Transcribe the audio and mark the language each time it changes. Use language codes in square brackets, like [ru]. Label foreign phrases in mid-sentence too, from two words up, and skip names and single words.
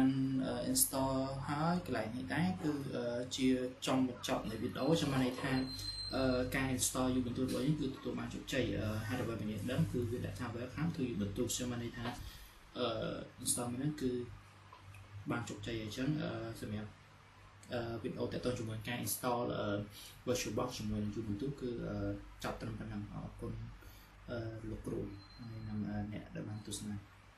[km] install ហើយកន្លែងនេះដែរគឺជាចុងបញ្ចប់នៃវីដេអូខ្ញុំបានន័យថាការ install Ubuntu របស់យើងគឺទទួលបានជោគជ័យហើយអ្វីដែលយើងដឹងគឺវាដាក់ថា [en] welcome to Ubuntu [km] ខ្ញុំបានន័យថាinstall នេះគឺបានជោគជ័យអញ្ចឹងសម្រាប់វីដេអូតទៅជាមួយការ install VirtualBox ជាមួយនឹង Ubuntu គឺចប់ត្រឹមប៉ុណ្ណឹងអរគុណលោកគ្រូហើយនិងអ្នកដែលបានទស្សនា